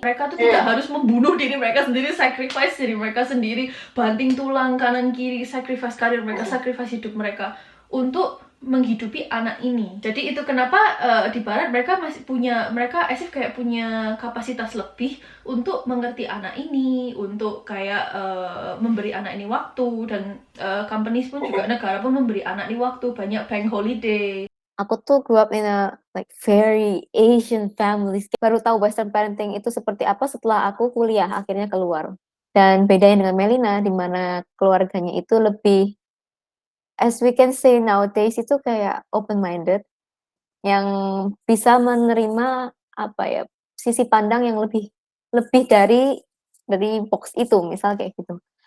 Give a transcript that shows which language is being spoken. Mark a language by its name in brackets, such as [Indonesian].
[Indonesian] Mereka tuh tidak harus membunuh diri mereka sendiri, sacrifice diri mereka sendiri, banting tulang kanan kiri, sacrifice karir mereka, sacrifice hidup mereka untuk menghidupi anak ini. Jadi itu kenapa di Barat mereka masih punya, mereka asif kayak punya kapasitas lebih untuk mengerti anak ini, untuk kayak memberi anak ini waktu, dan companies pun juga, negara pun memberi anak ini waktu, banyak bank holiday. Aku tuh [English] grew up in a like very Asian families. [Indonesian] Baru tahu Western parenting itu seperti apa setelah aku kuliah akhirnya keluar. Dan bedanya dengan Melina, di mana keluarganya itu lebih, [English] as we can say nowadays, [Indonesian] itu kayak open-minded, yang bisa menerima apa ya, sisi pandang yang lebih dari box itu, misal kayak gitu.